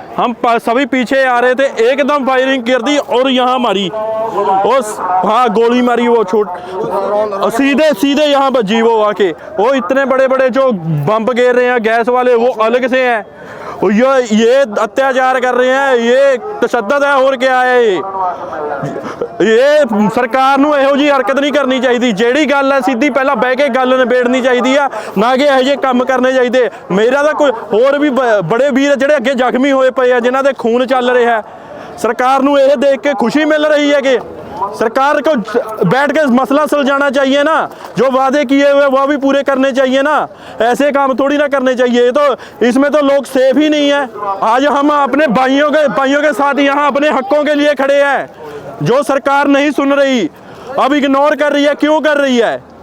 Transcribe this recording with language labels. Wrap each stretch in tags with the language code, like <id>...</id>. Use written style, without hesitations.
<hi>हम सभी पीछे आ रहे थे, एकदम फायरिंग कर दी और यहाँ मारी, और हाँ गोली मारी, वो सीधे सीधे यहाँ बजी वो आके। वो इतने बड़े बड़े जो बम गिर रहे हैं गैस वाले, वो अलग से हैं। ये अत्याचार कर रहे हैं, ये तशद्दद है। और क्या है ये सरकार</hi> <pa>ਨੂੰ ਇਹੋ ਜੀ ਹਰਕਤ ਨਹੀਂ ਕਰਨੀ ਚਾਹੀਦੀ। ਜਿਹੜੀ ਗੱਲ ਹੈ ਸਿੱਧੀ ਪਹਿਲਾਂ ਬਹਿ ਕੇ ਗੱਲ ਨਿਬੇੜਨੀ ਚਾਹੀਦੀ ਆ, ਨਾ ਕਿ ਇਹੋ ਜਿਹੇ ਕੰਮ ਕਰਨੇ ਚਾਹੀਦੇ। ਮੇਰਾ ਤਾਂ ਕੋਈ ਹੋਰ ਵੀ ਬੜੇ ਵੀਰ ਜਿਹੜੇ ਅੱਗੇ ਜ਼ਖਮੀ ਹੋਏ ਪਏ ਆ, ਜਿਨ੍ਹਾਂ ਦੇ ਖੂਨ ਚੱਲ ਰਿਹਾ ਹੈ।</pa> <hi>सरकार</hi> <pa>ਨੂੰ ਇਹ</pa> <hi>देख के खुशी मिल रही है कि सरकार को बैठ के मसला सुलझाना चाहिए ना, जो वादे किए हुए वो भी पूरे करने चाहिए ना, ऐसे काम थोड़ी ना करने चाहिए। तो इसमें तो लोग सेफ ही नहीं है। आज हम अपने भाइयों के साथ यहाँ अपने हकों के लिए खड़े हैं, जो सरकार नहीं सुन रही, अब इग्नोर कर रही है। क्यों कर रही है?</hi>